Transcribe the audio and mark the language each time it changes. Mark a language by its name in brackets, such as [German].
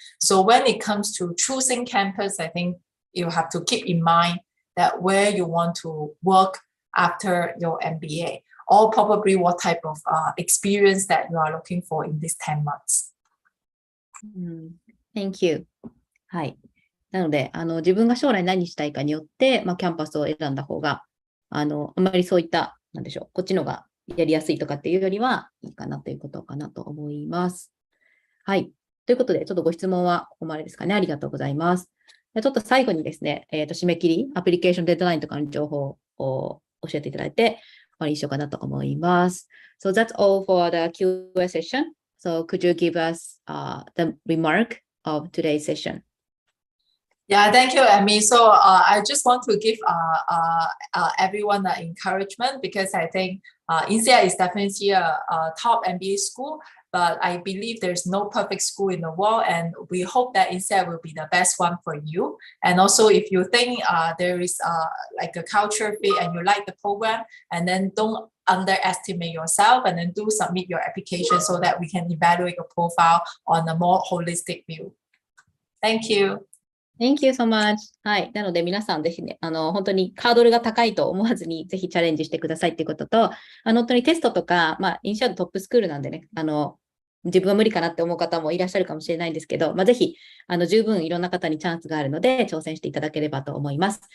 [English] So when it comes to choosing campus, I think you have to keep in mind that where you want to work after your MBA, or probably what type of experience that you are looking for in these 10 months. Thank you. [Japanese] はい。なので、自分が将来何したいかによって、キャンパスを選んだ方が、あまりそういった、なんでしょう、こっちのがやりやすいとかっていうよりはいいかなということかなと思います。はい。ということで、ちょっとご質問はここまでですかね。ありがとうございます。ちょっと最後にですね、締め切り、アプリケーションデッドラインとかの情報を教えていただいて、終わりにしようかなと思います。 [English] So that's all for the Q&A session. So could you give us the remark of today's session? Yeah, thank you, Amy. So I just want to give everyone an encouragement, because I think Insead is definitely a top MBA school, but I believe there's no perfect school in the world, and we hope that Insead will be the best one for you. And also, if you think there is like a culture fit and you like the program, and then don't underestimate yourself, and then do submit your application so that we can evaluate your profile on a more holistic view. Thank you. Thank you so much. [Japanese] はい。なので皆さんぜひね、本当にハードルが高いと思わずにぜひチャレンジしてくださいっていうことと、本当にテストとか、インシャードトップスクールなんでね、自分は無理かなって思う方もいらっしゃるかもしれないんですけど、ぜひ、十分いろんな方にチャンスがあるので、挑戦していただければと思います。